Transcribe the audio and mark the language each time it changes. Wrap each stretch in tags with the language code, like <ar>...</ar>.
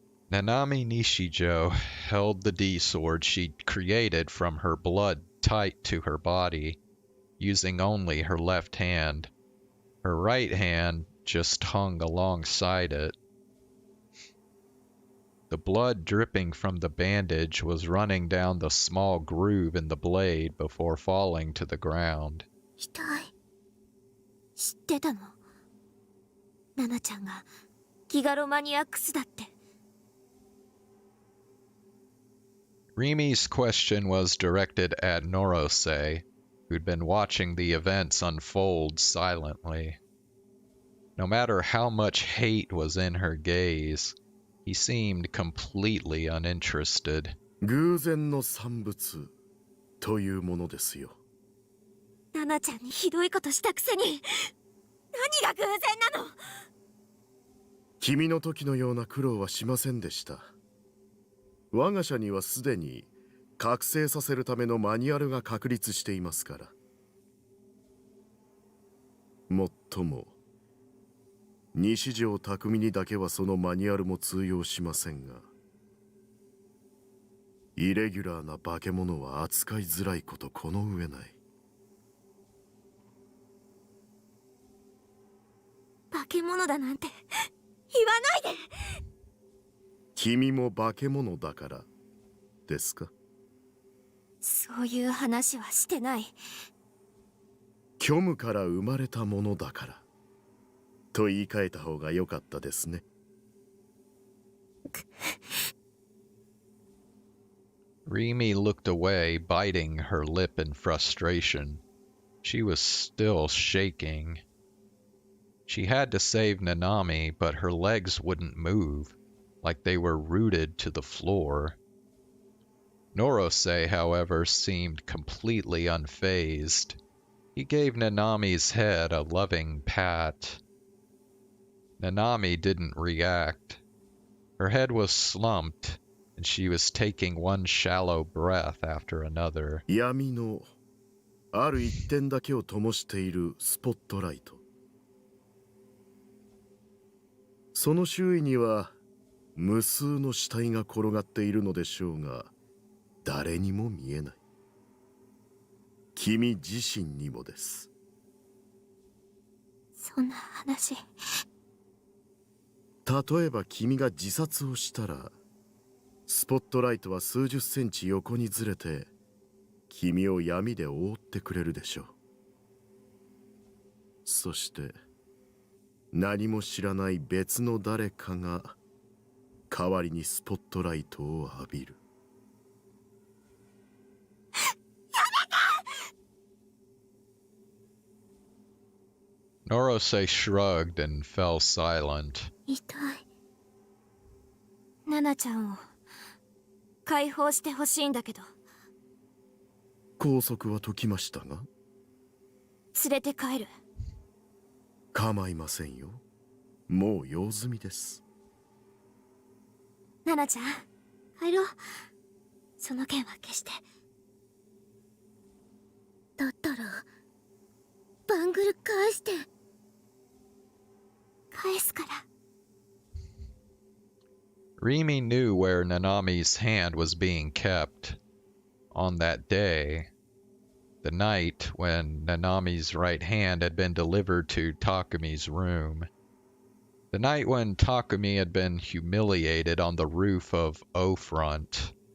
<en>Nanami Nishijo held the D-sword she'd created from her blood tight to her body, using only her left hand. Her right hand just hung alongside it. The blood dripping from the bandage was running down the small groove in the blade before falling to the ground.</en> <ja>痛い。知ってたの？ナナちゃんがギガロマニアックスだって。</ja> <en>Rimi's question was directed at Norose, who'd been watching the events unfold silently. No matter how much hate was in her gaze, he seemed completely uninterested.</en> <ja>偶然の産物というものですよ。ナナちゃんにひどいことしたくせに何が偶然なの？君の時のような苦労はしませんでした。我が社にはすでに覚醒させるためのマニュアルが確立していますから。もっとも西条匠にだけはそのマニュアルも通用しませんが、イレギュラーな化け物は扱いづらいことこの上ない。化け物だなんて言わないで。君も化け物だからですか？そういう話はしてない。虚無から生まれたものだからと言い換えた方が良かったですね。</ja> <en>Rimi looked away, biting her lip in frustration. She was still shaking. She had to save Nanami, but her legs wouldn't move, like they were rooted to the floor. Norose, however, seemed completely unfazed. He gave Nanami's head a loving pat. Nanami didn't react. Her head was slumped, and she was taking one shallow breath after another.</en> <ja>闇のある一点だけを灯しているスポットライト。その周囲には無数の死体が転がっているのでしょうが、誰にも見えない。君自身にもです。そんな話。例えば君が自殺をしたら、スポットライトは数十センチ横にずれて君を闇で覆ってくれるでしょう。そして何も知らない別の誰かが代わりにスポットライトを浴びる。</ja> <en>Norose shrugged and fell silent.</en> <ja>痛い。ナナちゃんを解放してほしいんだけど。拘束は解きましたが。連れて帰る。構いませんよ。もう用済みです。ナナちゃん、帰ろう。その件は消して。だったらバングル返して。返すから。</ja> <en>Rimi knew where Nanami's hand was being kept. On that day, the night when Nanami's right hand had been delivered to Takumi's room. The night when Takumi had been humiliated on the roof of O-Front.</en>